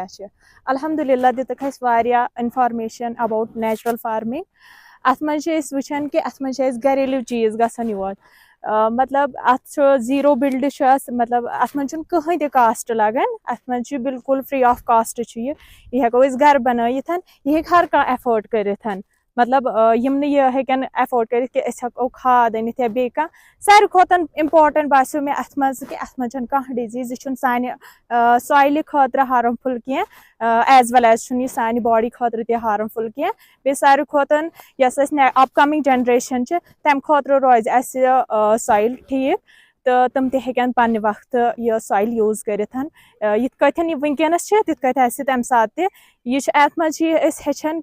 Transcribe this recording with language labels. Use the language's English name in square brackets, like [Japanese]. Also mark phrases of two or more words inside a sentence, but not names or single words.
[Kashmiri] چھِ الحمدُاللہ دِتُکھ اَسہِ واریاہ [English] information about natural farming [Kashmiri] اتھ منٛز چھِ أسۍ وٕچھان کہِ اتھ منٛز چھِ أسۍ گریلوٗ چیٖز گژھان یور مطلب اتھ چھُ [English] zero build [Kashmiri] چھُ اَتھ مطلب اتھ منٛز چھُنہٕ کٕہٕنۍ تہِ کاسٹ لگان اتھ منٛز چھُ بالکُل [English] free of cost [Kashmiri] چھُ یہِ ہٮ۪کو أسۍ گرٕ بنٲیِتھ یہِ ہیٚکہِ ہر کانٛہہ ایفٲڈ کٔرِتھ مطلب یِم نہٕ یہِ ہیٚکن ایفٲڈ کٔرِتھ کہِ أسۍ ہٮ۪کو کھاد أنِتھ یا بیٚیہِ کانٛہہ ساروی کھۄتہٕ اِمپاٹنٹ باسیو مےٚ اتھ منٛز کہِ اتھ منٛز چھنہٕ کانٛہہ ڈِزیٖز یہِ چھُنہٕ سانہِ سویلہِ خٲطرٕ ہارمفُل کینٛہہ [English] as well as [Kashmiri] چھُنہٕ یہِ سانہِ باڈی خٲطرٕ تہِ ہارمفُل کینٛہہ بیٚیہِ ساروی کھۄتہٕ یۄس اَسہِ [English] upcoming generation [Kashmiri] چھِ تمہِ خٲطرٕ روزِ اَسہِ سویل ٹھیٖک تہٕ تِم تہِ ہیٚکن پننہِ وقتہٕ یہِ سویل یوٗز کٔرِتھ یِتھ کٲٹھۍ یہِ وٕنکیٚنس چھِ تِتھ کٲٹھۍ آسہِ تمہِ ساتہٕ تہِ یہِ چھُ اتھ منٛز چھِ أسۍ ہیٚچھان